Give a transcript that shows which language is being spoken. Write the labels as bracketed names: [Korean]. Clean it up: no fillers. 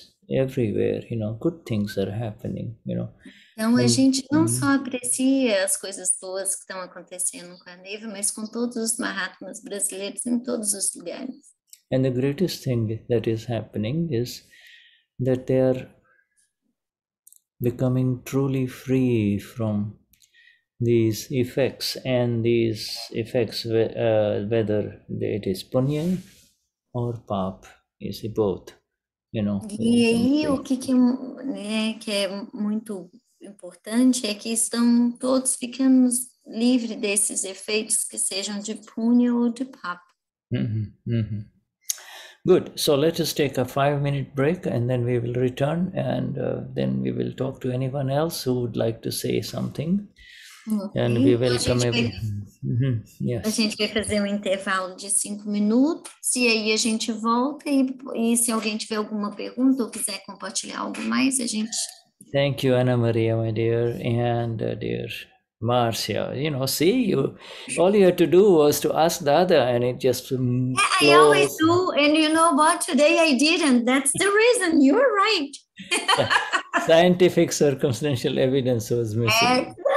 [English] everywhere, good things are happening, [Portuguese] Então, a gente não mm, só aprecia as coisas boas que estão acontecendo com a Neiva, mas com todos os Mahatmas brasileiros em todos os lugares. [English] and the greatest thing that is happening is that they are becoming truly free from these effects, and these effects, whether it is punya or pap, is both, [Portuguese] E aí, o que é muito importante é que estão todos ficando livres desses efeitos, que sejam de punya ou de pap. [English] Good. So let us take a 5-minute break, and then we will return, and then we will talk to anyone else who would like to say something. Okay. And we welcome yes. [Portuguese] A gente vai fazer um intervalo de 5 minutos, e aí a gente volta, e se alguém tiver alguma pergunta ou quiser compartilhar algo mais, a gente... [English] Thank you, Ana Maria, my dear, and dear Marcia. See, all you had to do was to ask the other, and it just flows. I always do, and you know what? Today I didn't. That's the reason. You're right. Scientific circumstantial evidence was missing.